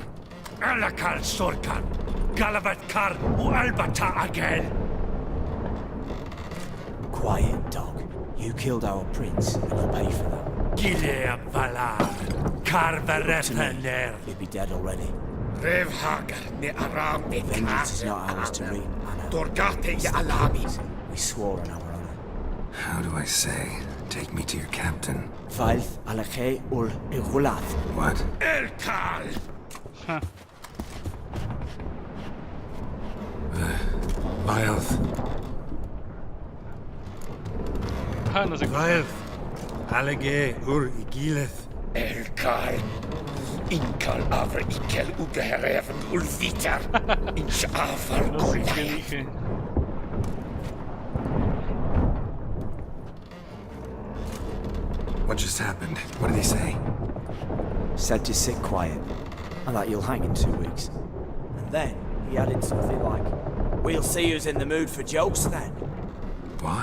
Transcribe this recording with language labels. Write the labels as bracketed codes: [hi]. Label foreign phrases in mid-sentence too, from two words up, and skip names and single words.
[en] Alakal Sorkan, Galavat Kar, Albata again. Quiet, dog. You killed our prince, and you'll pay for that. Gilead Valar, Karvarethaner. You'd be dead already. Revhagar ne Aram ne Vengeance is not ours to reap, Anna. Dorgate ya Alami. We swore on our honor. How do I say? Take me to your captain. Valth alache ul igulath. What? Elkal. Vileth. [es] Ah, no sé cómo. Vileth, Alege ur Igileth. Elkal. Inkal Avra Ikel Ugehereven Ulvitar. Inch Afar No sé qué Golai. dije. [en] What just happened? What did he say? Said to sit quiet, and that you'll hang in 2 weeks. And then he added something like, "We'll see who's in the mood for jokes then."